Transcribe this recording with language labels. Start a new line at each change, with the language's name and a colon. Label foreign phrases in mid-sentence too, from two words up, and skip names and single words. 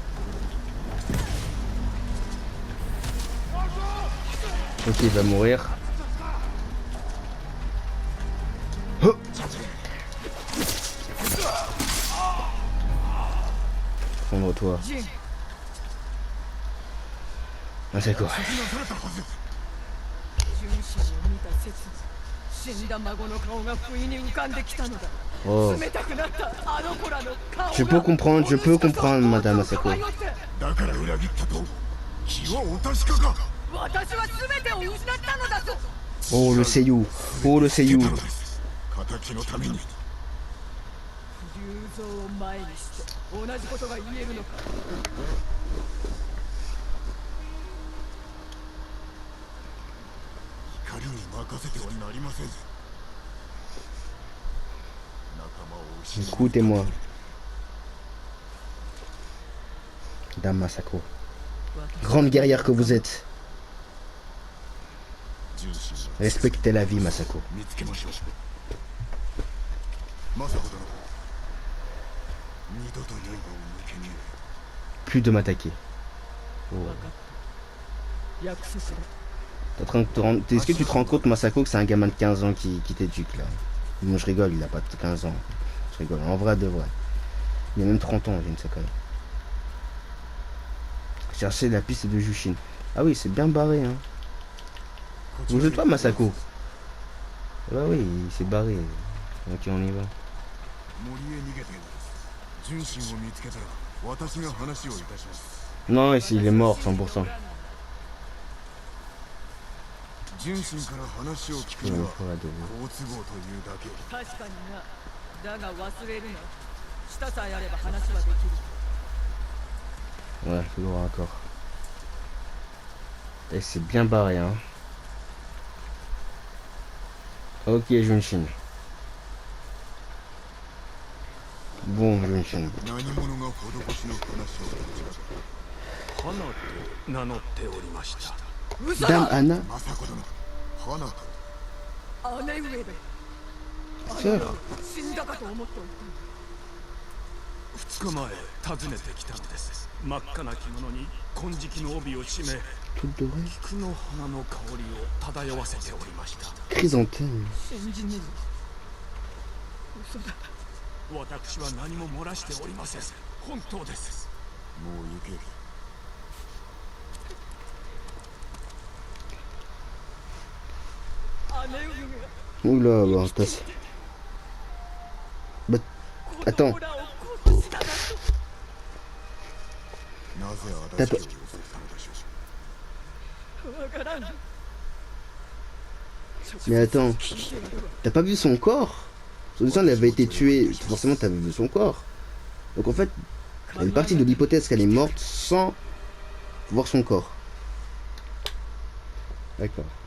French: Ok, il va mourir. Oh, prendre-toi.
Japanese: ジン、
French: Ah, c'est quoi?
Japanese: 純真を見た刹那、死んだ孫の顔が不意に浮かんできたのだ。 Oh. 冷たくなったあの子らの顔が。
French: Je peux comprendre, Madame Masako.
Japanese: だから裏切ったと。気はお確かか。私は全てを失ったのだぞ。
French: Oh, le seiyuu. Oh, le seiyuu.
Japanese: 敵のために。龍蔵を前にして同じことが言えるのか。怒りに任せてはなりません。仲間を失う。
French: Écoutez-moi. Dame Masako. Grande guerrière que vous êtes.
Japanese: 純真を
French: Respectez la vie, Masako.
Japanese: 見つけましょう。政子殿。二度と刃を抜けに。
French: Plus de m'attaquer. Oh.
Japanese: 約束だ。
French: Est-ce que tu te rends compte, Masako, que c'est un gamin de 15 ans qui t'éduque là? Bon, je rigole, il a pas 15 ans. Je rigole, en vrai de vrai. Il a même 30 ans, je ne sais pas. Chercher la piste de Jushin. Ah oui, c'est bien barré, hein. Vous êtes pas Masako? Bah oui, il s'est barré. Ok, on y va.
Japanese: 森へ逃げています。純真を見つけたら私が話をいたします。
French: Non, ici, il est mort 100%.
Japanese: 純真から話を聞く
French: Je
Japanese: に
French: vais
Japanese: は
French: encore la donner.
Japanese: 好都合というだけ。確かにな。だが忘れるな。舌さえあれば話はできる。
French: Ouais, toujours encore. Et c'est bien barré, hein. Ok, Junshin. Bon, Junshin.
Japanese: 何者が施しの話を始めた。花と名乗っておりました。嘘
French: Dame
Japanese: だ。
French: Anna,
Japanese: 政子殿、花と。姉上で。
French: sœur.
Japanese: 死んだかと思っておった。 2日前訪ねてきたのです。真っ赤な着物に金色の帯を締め、
French: Toute dorée.
Japanese: 菊の花の香りを漂わせておりました。
French: Chrysanthème.
Japanese: 信じねえ。嘘だ。私は何も漏らしておりません。本当です。もう行け。姉上が。
French: Oula, bah, bah, attends.
Japanese: 子供らを殺しただと。なぜ足立家を襲ったのでしょう。わからん。
French: Mais attends, t'as pas vu son corps? Son sang, elle avait été tuée, forcément t'avais vu son corps. Donc en fait, elle est partie de l'hypothèse qu'elle est morte sans voir son corps. D'accord.